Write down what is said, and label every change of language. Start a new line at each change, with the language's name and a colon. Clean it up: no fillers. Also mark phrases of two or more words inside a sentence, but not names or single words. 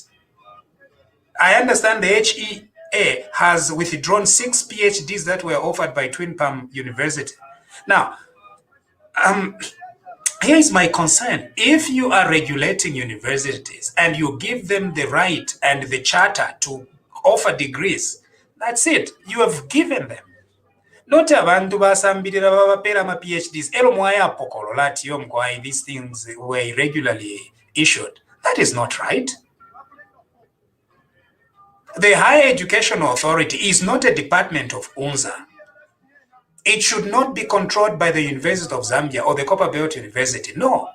English: I understand the HEA has withdrawn 6 PhDs that were offered by Twin Palm University. Now, here is my concern. If you are regulating universities and you give them the right and the charter to offer degrees, that's it. You have given them.
Bemba: Not abantu basambirira babapera ma PhDs. Elo mwaya pokolo lati yo mkwai
English: these things were irregularly issued. That is not right. The Higher Education Authority is not a department of UNZA. It should not be controlled by the University of Zambia or the Copperbelt University. No.